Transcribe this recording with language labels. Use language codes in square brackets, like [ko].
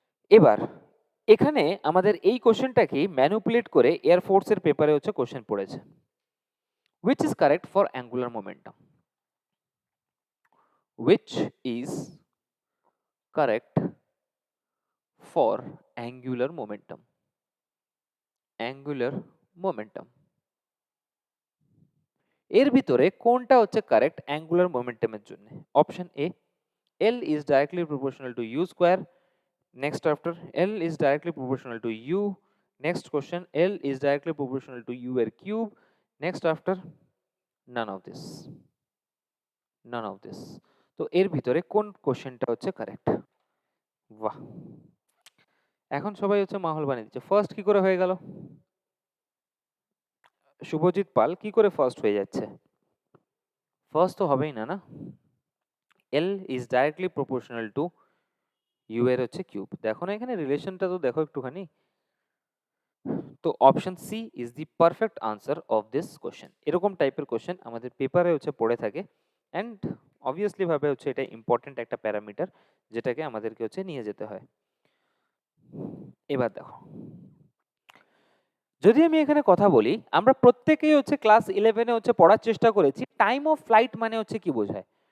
[bn] এবার এখানে আমাদের এই কোশ্চেনটাকে ম্যানিপুলেট করে এয়ারফোর্সের পেপারে হচ্ছে কোশ্চেন পড়েছে, [en] which is correct for angular momentum, which is correct for angular momentum, angular momentum। [bn] এর ভিতরে কোনটা হচ্ছে কারেক্ট অ্যাঙ্গুলার মোমেন্টামের জন্য? [en] Option A, L is directly proportional to u square, next after L is directly proportional to u, next question L is directly proportional to u এর cube, next after none of this, none of this। [bn] তো এর ভিতরে কোন কোশ্চেনটা হচ্ছে correct? বাহ, এখন সবাই হচ্ছে মাহল বানিয়ে দিচ্ছে। ফার্স্ট কি করে হয়ে গেল? শুভজিৎ পাল কি করে ফার্স্ট হয়ে যাচ্ছে? ফার্স্ট তো হবেই না, না? [en] L is directly proportional to u এর হচ্ছে cube. [bn] দেখো না এখানে রিলেশনটা, তো দেখো একটুখানি। [en] তো option C is the perfect answer of this question. [bn] এরকম টাইপের কোশ্চেন আমাদের পেপারে হচ্ছে পড়ে থাকে, অ্যান্ড অবভিয়াসলি ভাবে হচ্ছে এটা ইম্পর্টেন্ট একটা প্যারামিটার, যেটাকে আমাদেরকে হচ্ছে নিয়ে যেতে হয়। এবার দেখো, যদি আমি এখানে কথা বলি, আমরা প্রত্যেকেই হচ্ছে ক্লাস 11-এ হচ্ছে পড়ার চেষ্টা করেছি টাইম অফ ফ্লাইট মানে হচ্ছে কি বোঝায়।